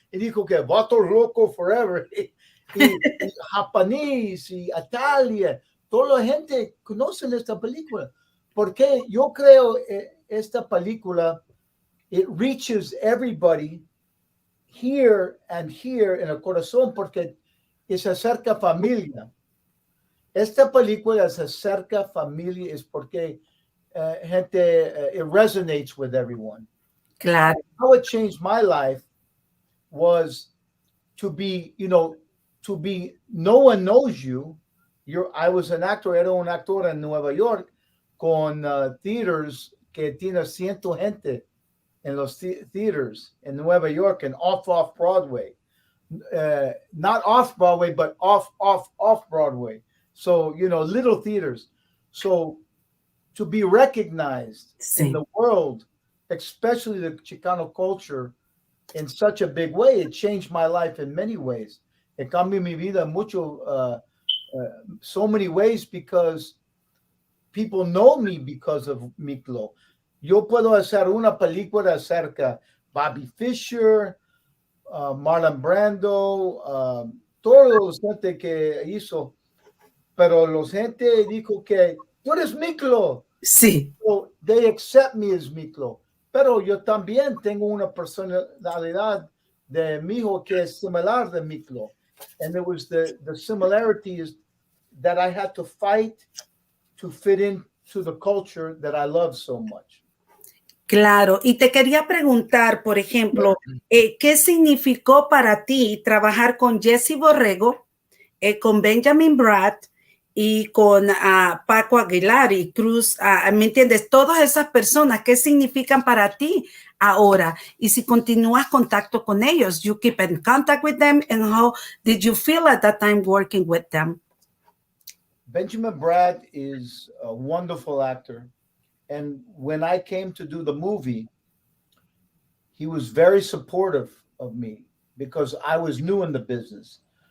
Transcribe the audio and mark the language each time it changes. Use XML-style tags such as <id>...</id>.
<es>Y dijo que vato loco forever, y japonés y Italia, toda la gente conoce esta película, porque yo creo esta película,</es> <en>it reaches everybody here and here</en> <es>en el corazón, porque es acerca familia. Esta película es acerca familia, es porque</es> <en>it resonates with everyone.</en> <es>Claro.</es> <en>How it changed my life was to be, no one knows you. I was an actor,</en> <es>era un actor en Nueva York con theaters que tiene 100 gente en los theaters</es> <en>in Nueva York and off Broadway. Not off Broadway, but off Broadway. So, little theaters. So to be recognized in the world, especially the Chicano culture, in such a big way, it changed my life in many ways. It</en> <es>cambió mi vida mucho,</es> <en>so many ways, because people know me because of Miklo.</en> <es>Yo puedo hacer una película acerca Bobby Fischer, Marlon Brando, todos los gente que hizo, pero los gente dijo que tú eres Miklo. Sí.</es> <en>So they accept me as Miklo.</en> <es>Pero yo también tengo una personalidad de mi hijo que es similar de Miklo.</es> <en>And it was the similarities that I had to fight to fit into the culture that I love so much.</en> <es>Claro, y te quería preguntar, por ejemplo, ¿qué significó para ti trabajar con Jesse Borrego, con Benjamin Bratt y con Paco Aguilar y Cruz? ¿Me entiendes? Todas esas personas, ¿qué significan para ti ahora? Y si continúas contacto con ellos,</es> <en>you keep in contact with them, and how did you feel at that time working with them? Benjamin Bratt is a wonderful actor. And when I came to do the movie, he was very supportive of me because I was new in the business.</en>